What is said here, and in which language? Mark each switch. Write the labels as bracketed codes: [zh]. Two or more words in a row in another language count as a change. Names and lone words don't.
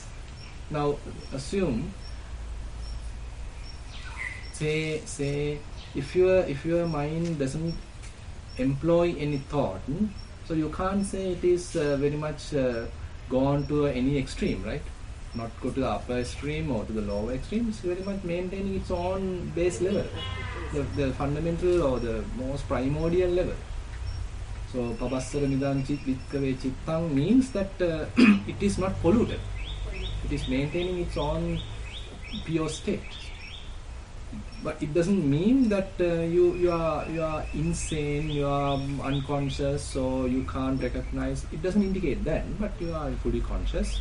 [en] Now assume, say if your mind doesn't employ any thought, so you can't say it is very much gone to any extreme, right? Not go to the upper extreme or to the lower extreme. It's very much maintaining its own base level, the fundamental or the most primordial level. So [pi] pabassara nidan chit vikkave chittang [en] means that it is not polluted. It is maintaining its own pure state. But it doesn't mean that you are insane, you are unconscious, so you can't recognize. It doesn't indicate that, but you are fully conscious.